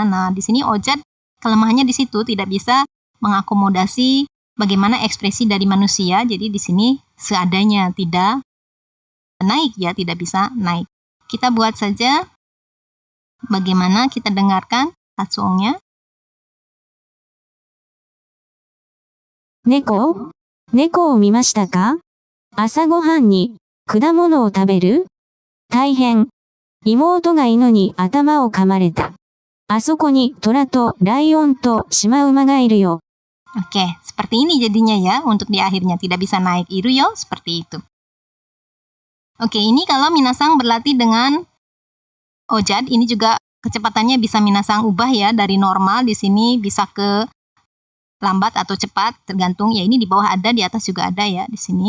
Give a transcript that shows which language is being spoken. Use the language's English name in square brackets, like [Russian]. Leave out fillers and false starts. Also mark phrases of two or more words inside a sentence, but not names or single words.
[Indonesian] Nah, di sini ojat kelemahannya di situ tidak bisa mengakomodasi bagaimana ekspresi dari manusia. Jadi di sini seadanya, tidak naik ya, tidak bisa naik. Kita buat saja bagaimana kita dengarkan Hatsuongnya. [Japanese] 猫を見ましたか？朝ごはんに果物を食べる？大変。妹が犬に頭を噛まれた。あそこに虎とライオンとシマウマがいるよ。 [Indonesian] Oke, seperti ini jadinya ya, untuk di akhirnya tidak bisa naik [Japanese] いるよ, [Indonesian] seperti itu. Oke, ini kalau minasang berlatih dengan ojat, ini juga kecepatannya bisa minasang ubah ya, dari normal di sini bisa ke lambat atau cepat, tergantung ya, ini di bawah ada, di atas juga ada ya di sini.